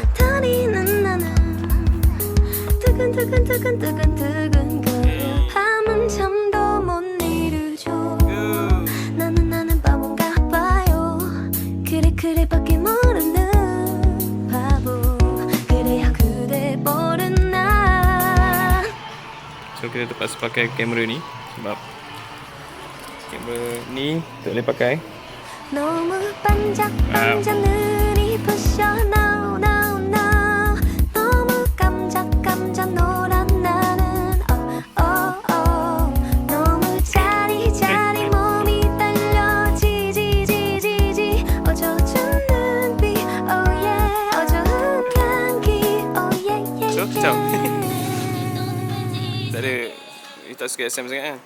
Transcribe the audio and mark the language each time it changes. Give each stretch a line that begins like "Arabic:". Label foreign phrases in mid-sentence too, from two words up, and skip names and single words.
Korean: 다리는 나는 뜨근뜨근 밤은 잠도 못 이루죠 나는 바본가 봐요 그래 밖에 모르는 바보 그래야 그대 모르나
Malay: So kita terpaksa pakai kamera ni sebab kamera ni tak boleh pakai.
Korean: 너무 반짝반짝 눈이 부셔 no 너무 깜짝깜짝 놀란 나는 너무 짜리짜리 몸이 떨려 지지지지지 어두운 눈빛
English: oh yeah
Korean: 어두운 향기
English: oh yeah
Malay: So, kacau. Tak ada. You tak suka SM sangat kan?